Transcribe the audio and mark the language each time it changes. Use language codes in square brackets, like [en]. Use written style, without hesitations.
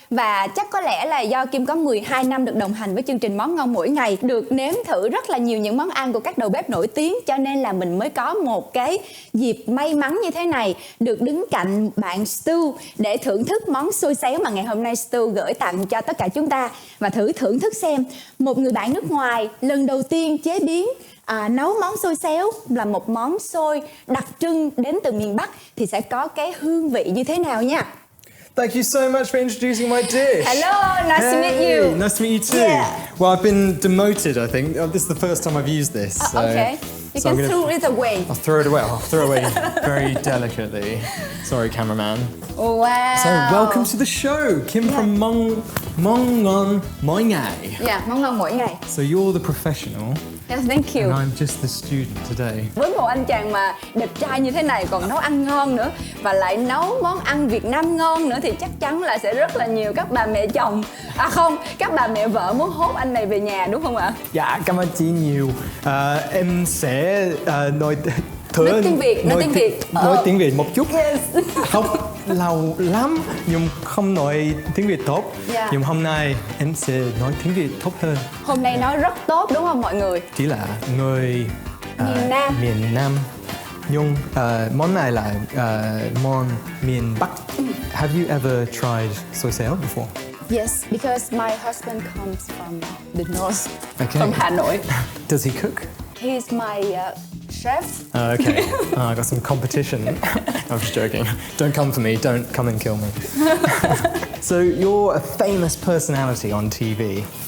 [vi] Và chắc có lẽ là do Kim có 12 năm được đồng hành với chương trình Món Ngon Mỗi Ngày, được nếm thử rất là nhiều những món ăn của các đầu bếp nổi tiếng, cho nên là mình mới có một cái dịp may mắn như thế này, được đứng cạnh bạn Stu để thưởng thức món xôi xéo mà ngày hôm nay Stu gửi tặng cho tất cả chúng ta. Và thử thưởng thức xem, một người bạn nước ngoài lần đầu tiên chế biến nấu món xôi xéo, là một món xôi đặc trưng đến từ miền Bắc, thì sẽ có cái hương vị như thế nào nha. [en] Thank you so much for introducing my dish. Hello, nice to meet you. Nice to meet you too. Yeah. Well, I've been demoted, I think. This is the first time I've used this. So, okay. You can throw it away. I'll throw it away. I'll throw it away very delicately. Sorry, cameraman. Oh, wow. So, welcome to the show. Kim from Món Ngon Mỗi Ngày. Yeah, Món Ngon Mỗi Ngày. So, you're the professional. Yes, thank you. And I'm just the student today. [vi] Với một anh chàng mà đẹp trai như thế này còn nấu ăn ngon nữa, và lại nấu món ăn Việt Nam ngon nữa, thì chắc chắn là sẽ rất là nhiều các bà mẹ chồng, các bà mẹ vợ muốn hốt anh này về nhà, đúng không ạ? Dạ, cảm ơn chị nhiều. Em sẽ nói tiếng Việt, nói tiếng Việt một chút. [en] Yes. [vi] Không lâu lắm nhưng không nói tiếng Việt tốt. [en] Yeah. [vi] Nhưng hôm nay em sẽ nói tiếng Việt tốt hơn. Hôm nay nói rất tốt đúng không mọi người? Chỉ là người miền Nam. Nhưng món này là món miền Bắc. [en] Have you ever tried xôi xéo before? Yes, because my husband comes from the north, Okay. from Hà Nội. Does he cook? He's my chef. Okay. I got some competition. I'm just joking. Don't come for me. Don't come and kill me. So you're a famous personality on TV.